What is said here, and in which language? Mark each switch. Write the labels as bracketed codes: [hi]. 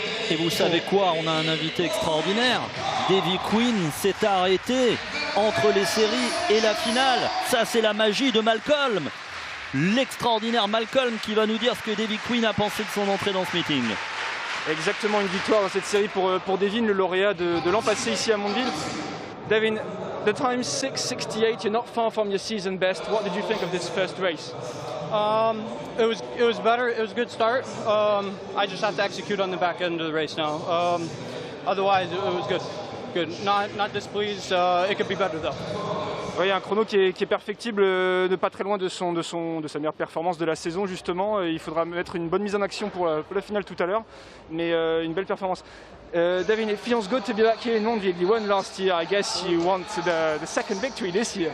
[fr] Et vous savez quoi, on a un invité extraordinaire. Devin Quinn s'est arrêté entre les séries et la finale. Ça, c'est la magie de Malcolm. L'extraordinaire Malcolm qui va nous dire ce que Devin Quinn a pensé de son entrée dans ce meeting. Exactement, une victoire dans cette série pour Devin, le lauréat de l'an passé ici à Mondeville. [en] Devin, the time 6:68, you're not far from your season best. What did you think of this first race? It was better. It was a good start. I just have to execute on the back end of the race now. Otherwise, it was good. Good. Not displeased. It could be better though. [fr] Oui, un chrono qui est perfectible, de pas très loin de sa meilleure performance de la saison justement. Il faudra mettre une bonne mise en action pour la finale tout à l'heure, mais une belle performance. [en] Devin, it feels good to be back here in Mondeville. You won last year. I guess you want the second victory this year.